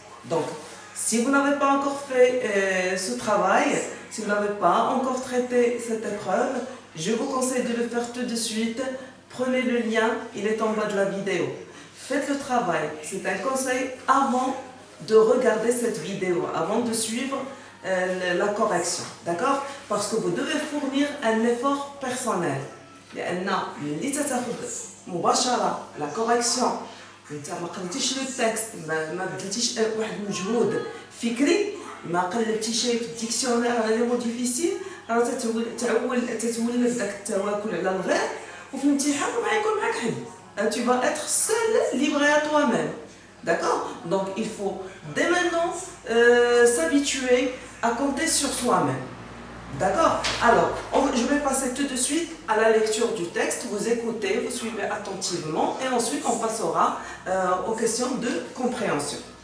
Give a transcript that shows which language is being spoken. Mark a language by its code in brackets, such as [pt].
[fr] Donc, si vous n'avez pas encore fait ce travail, si vous n'avez pas encore traité cette épreuve, je vous conseille de le faire tout de suite. Prenez le lien, il est en bas de la vidéo. Faites le travail, c'est un conseil avant de regarder cette vidéo, avant de suivre la correction, d'accord? Parce que vous devez fournir un effort personnel. [ar] لأن اللي تاخذ مباشرة la correction انت ما قريتيش لو تكست ما بدلتيش واحد المجهود فكري ما قلبتيش في الديكسيونير على لي مو ديفيسيل راه تتولف داك التواكل على الغير وفي الامتحان ما يكون معاك حد. [fr] Tu vas être seul, livré à toi-même. D'accord? Donc il faut dès maintenant s'habituer à compter sur soi-même. D'accord? Alors, je vais passer tout de suite à la lecture du texte. Vous écoutez, vous suivez attentivement et ensuite on passera aux questions de compréhension.